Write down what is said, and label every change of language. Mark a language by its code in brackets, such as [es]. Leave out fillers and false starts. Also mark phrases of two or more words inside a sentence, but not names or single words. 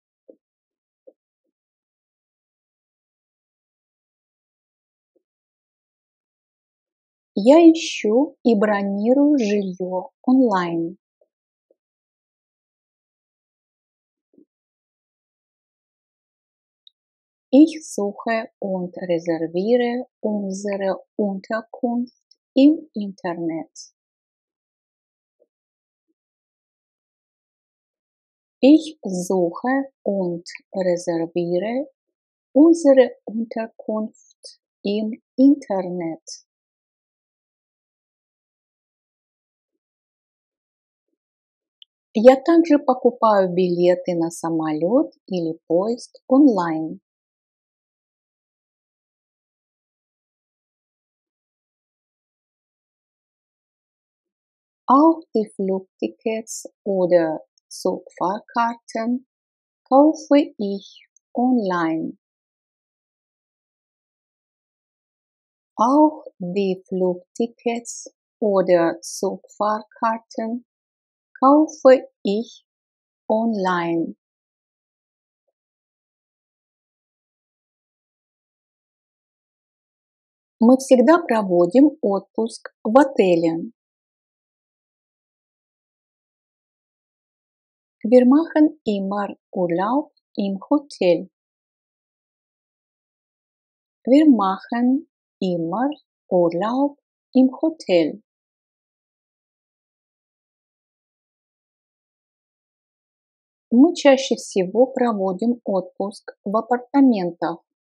[ru] Я ищу и бронирую жилье онлайн. [de] Ich suche und reserviere unsere Unterkunft im Internet. Ich suche und reserviere unsere Unterkunft im Internet. [ru] Я также покупаю билеты на самолет или поезд онлайн. [de] Auch die Flugtickets oder Zugfahrkarten kaufe ich online. Auch die Flugtickets oder Zugfahrkarten kaufe ich online. [ru] Мы всегда проводим отпуск в отеле. [de] Wir machen immer Urlaub im Hotel. Wir machen immer Urlaub im Hotel. [ru] Мы чаще всего проводим отпуск в апартаментах.